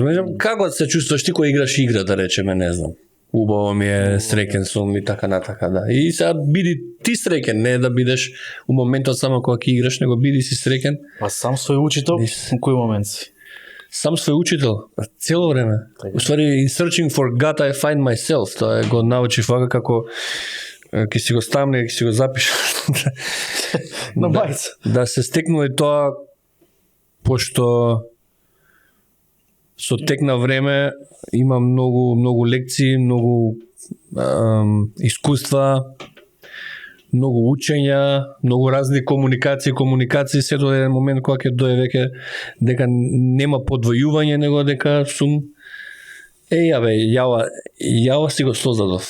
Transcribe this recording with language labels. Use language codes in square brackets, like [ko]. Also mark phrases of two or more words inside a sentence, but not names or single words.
[mk] Не знам, како се чувствуваш ти кој играш игра, да речеме, не знам. Убаво ми е, среќен сум и така натака, да. И сега биди ти среќен, не да бидеш у моментот само кога ќе играш, него биди си среќен. А сам свој учител, у кој момент си? Сам свој учител, цело време. Уствари, [en] in searching for God I find myself. [mk] Тоа го научив вака како ќе си го ставне, ќе си го запиш. На мајца. Да се стекнува и тоа, пошто со тек на време има многу лекции, многу искуства, многу учења, многу разни комуникации, се до еден момент кога ќе дое веќе дека нема подвојување, него дека сум јава си го создадов.